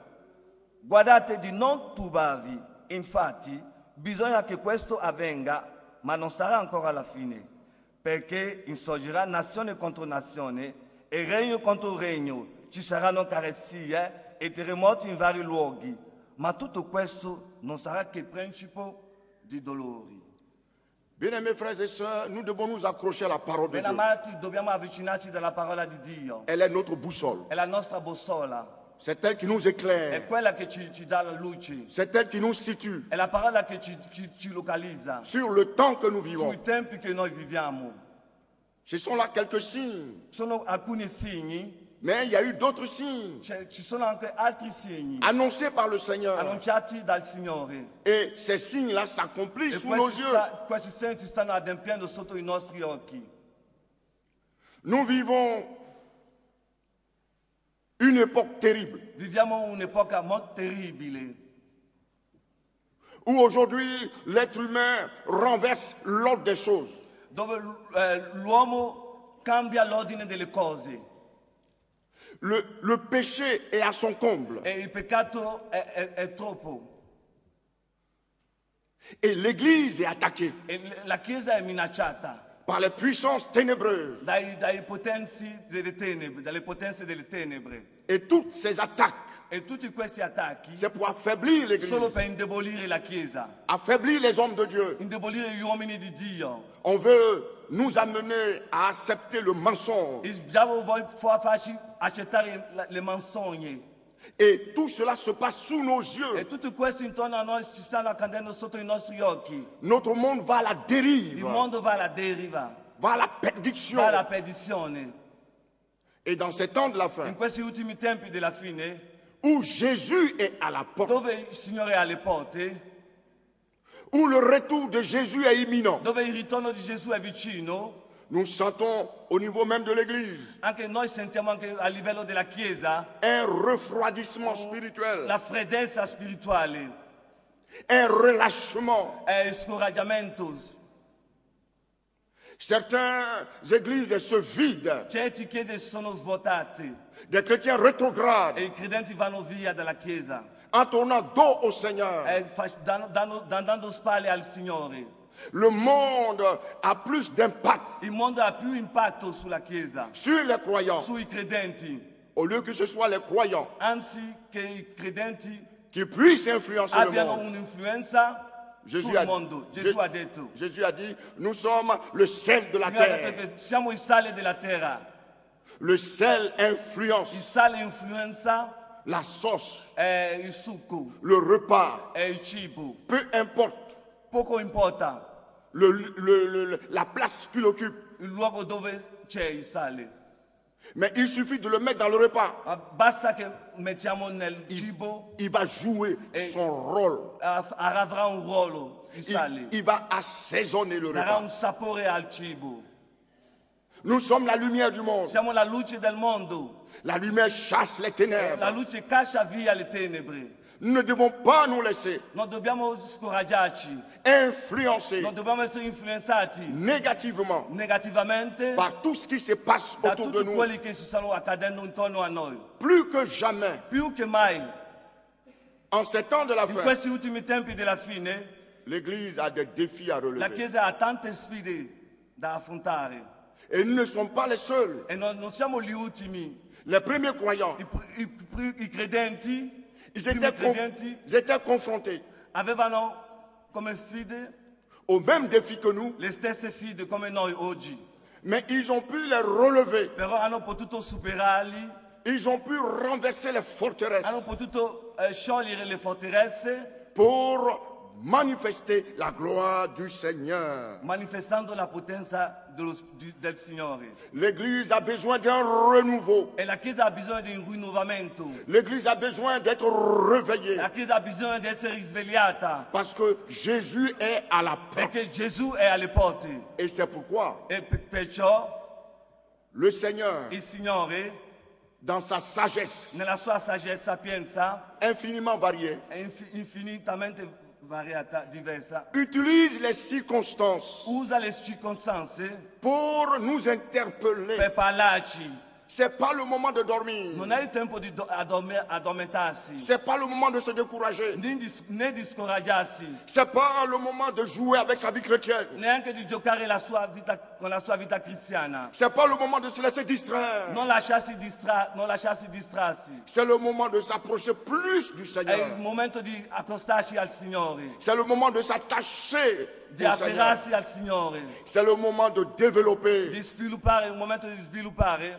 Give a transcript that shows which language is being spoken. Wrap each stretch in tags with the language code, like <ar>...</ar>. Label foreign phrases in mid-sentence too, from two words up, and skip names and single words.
<it>Guardate di non turbarvi, infatti bisogna che questo avvenga, ma non sarà ancora la fine, perché insorgerà nazione contro nazione e regno contro regno. Ci saranno carestie e terremoti in vari luoghi, ma tutto questo non sarà che il principio di dolori.</it> <fr>Bien-aimés frères et sœurs, nous devons nous accrocher à la parole de Dieu.</fr> <it>Benamati, dobbiamo avvicinarci alla parola di Dio.</it> <fr>Elle est notre boussole.</fr> <it>È la nostra bussola,</it> <fr>C'est elle qui nous</fr> <it>è</it> <fr>éclaire.</fr> <it>quella che ci dà la luce,</it> <fr>C'est elle qui nous situe</fr> <it>è la parola che ci localizza</it> <fr>sur le temps que nous vivons.</fr> <it>sui tempi che noi viviamo.</it> <fr>Ce sont là quelques signes.</fr> <it>Sono alcuni segni,</it> <fr>Mais il y a eu d'autres signes</fr> <it>ci sono anche altri segni</it> <fr>annoncés par le Seigneur.</fr> <it>annunciati dal Signore.</it> <fr>Et ces signes-là s'accomplissent</fr> <it>E</it> <fr>sous nos yeux.</fr> <it>questi segni si stanno adempiendo sotto i nostri occhi.</it> <fr>Nous vivons une époque terrible</fr> <it>Viviamo un'epoca molto terribile,</it> <fr>où aujourd'hui l'être humain renverse l'ordre des choses.</fr> <it>dove l'uomo cambia l'ordine delle cose</it> <fr>Le péché est à son comble.</fr> <it>e il peccato è troppo.</it> <fr>Et l'Église est attaquée</fr> <it>E la Chiesa è minacciata</it> <fr>par les puissances ténébreuses.</fr> <it>dalle potenze delle tenebre.</it> <fr>Et toutes ces attaques</fr> <it>E tutti questi attacchi</it> <fr>c'est pour affaiblir l'Église,</fr> <it>solo per indebolire la Chiesa,</it> <fr>affaiblir les hommes de Dieu.</fr> <it>indebolire gli uomini di Dio.</it> <fr>On veut nous amener à accepter le mensonge.</fr> <it>Il diavolo vuole farci accettare le menzogne.</it> <fr>Et tout cela se passe sous nos</fr> <it>E</it> <fr>yeux.</fr> <it>tutto questo intorno a noi si stanno accadendo sotto i nostri occhi.</it> <fr>Notre monde va à la</fr> <it>Il</it> <fr>dérive,</fr> <it>mondo va alla deriva,</it> <fr>va à la</fr> <it>va</it> <fr>perdition.</fr> <it>alla perdizione.</it> <fr>Et dans ces temps de la fin,</fr> <it>In questi ultimi tempi della fine,</it> <fr>où Jésus est à la porte,</fr> <it>dove il Signore è alle porte,</it> <fr>où le retour de Jésus est imminent,</fr> <it>dove il ritorno di Gesù è vicino,</it> <fr>nous sentons au niveau même de l'Église</fr> <it>anche noi sentiamo anche a livello della Chiesa</it> <fr>un refroidissement spirituel,</fr> <it>la freddezza spirituale,</it> <fr>un relâchement.</fr> <it>il scoraggiamento.</it> <fr>Certaines églises se vident,</fr> <it>Certe chiese sono svuotate</it> <fr>des chrétiens rétrogrades,</fr> <it>e i credenti vanno via dalla Chiesa,</it> <fr>en tournant dos au Seigneur.</fr> <it>dando spalle al Signore.</it> <fr>Le monde a plus d'impact</fr> <it>Il mondo ha più impatto sulla Chiesa,</it> <fr>sur les croyants,</fr> <it>sui credenti,</it> <fr>au lieu que ce soit les croyants</fr> <it>anzi che i credenti</it> <fr>qui puissent influencer le</fr> <it>abbiano</it> <fr>monde.</fr> <it>un'influenza</it> <fr>Jésus</fr> <it>sul</it> <fr>a,</fr> <it>mondo.</it> <fr>Jé-</fr> <it>Gesù ha detto,</it> <fr>Jésus a dit, nous sommes le sel de la</fr> <it>il Signore ha detto</it> <fr>terre.</fr> <it>che siamo il sale della terra.</it> <fr>Le sel</fr> <it>Il</it> <fr>influence</fr> <it>sale influenza</it> <fr>la sauce,</fr> <it>è il succo,</it> <fr>le repas,</fr> <it>è il cibo.</it> <fr>peu importe</fr> <it>Poco importa</it> <fr>la place qu'il occupe,</fr> <it>il luogo dove c'è il sale.</it> <fr>mais il suffit de le mettre dans le repas.</fr> <it>Ma basta che mettiamo nel cibo,</it> <fr>Il va jouer son rôle.</fr> <it>avrà un ruolo il sale,</it> <fr>Il va assaisonner le</fr> <it>darà un</it> <fr>repas.</fr> <it>sapore al cibo.</it> <fr>Nous sommes la lumière du monde.</fr> <it>Siamo la luce del mondo.</it> <fr>La lumière chasse les</fr> <it>La</it> <fr>ténèbres.</fr> <it>luce caccia via le tenebre.</it> <fr>Nous ne devons pas nous laisser</fr> <it>Non dobbiamo scoraggiarci,</it> <fr>influencer</fr> <it>non dobbiamo essere influenzati</it> <fr>négativement</fr> <it>negativamente</it> <fr>par tout ce qui se passe</fr> <it>da</it> <fr>autour de</fr> <it>tutti</it> <fr>nous.</fr> <it>quelli che si stanno accadendo intorno a noi.</it> <fr>Plus que jamais,</fr> <it>Più che mai,</it> <fr>en ces temps de la</fr> <it>in</it> <fr>fin,</fr> <it>questi ultimi tempi della fine,</it> <fr>l'Église a des défis à</fr> <it>la</it> <fr>relever.</fr> <it>Chiesa ha tante sfide da affrontare</it> <fr>Et nous ne sommes pas les seuls.</fr> <it>e non siamo gli ultimi.</it> <fr>Les premiers croyants,</fr> <it>I credenti,</it> <fr>ils</fr> <it>i primi credenti</it> <fr>étaient confrontés</fr> <it>avevano come sfide</it> <fr>aux mêmes défis que nous,</fr> <it>le stesse sfide come noi oggi,</it> <fr>mais ils ont pu les relever.</fr> <it>però hanno potuto superarli,</it> <fr>Ils ont pu renverser les</fr> <it>hanno</it> <fr>forteresses</fr> <it>potuto sciogliere le forteresse</it> <fr>pour manifester la gloire du Seigneur.</fr> <it>manifestando la potenza del Signore.</it> <fr>L'Église a besoin d'un renouveau.</fr> <it>E la Chiesa ha bisogno di un rinnovamento,</it> <fr>L'Église a besoin d'être réveillée</fr> <it>la Chiesa ha bisogno di essere risvegliata</it> <fr>parce que Jésus est à la porte.</fr> <it>perché Gesù è alle porte</it> <fr>Et c'est pourquoi</fr> <it>e perciò</it> <fr>le Seigneur,</fr> <it>il Signore</it> <fr>dans sa sagesse</fr> <it>nella sua saggezza sapienza</it> <fr>infiniment variée,</fr> <it>è infinitamente variata, diversa,</it> <fr>utilise les circonstances</fr> <it>usa le circostanze</it> <fr>pour nous interpeller.</fr> <it>per parlarci.</it> <fr>C'est pas le moment de dormir.</fr> <it>Non è il tempo di addormentarsi,</it> <fr>C'est pas le moment de se décourager.</fr> <it>né di scoraggiarsi,</it> <fr>C'est pas le moment de jouer avec sa vie chrétienne.</fr> <it>neanche di giocare con la sua vita cristiana.</it> <fr>C'est pas le moment de se laisser distraire.</fr> <it>Non lasciarsi distrarsi.</it> <fr>C'est le moment de s'approcher plus du</fr> <it>È il</it> <fr>Seigneur.</fr> <it>momento di accostarci al Signore,</it> <fr>C'est le moment de s'attacher</fr> <it>di</it> <fr>au Seigneur.</fr> <it>afferrarsi al Signore,</it> <fr>C'est le moment de développer</fr> <it>di sviluppare, un momento di sviluppare</it>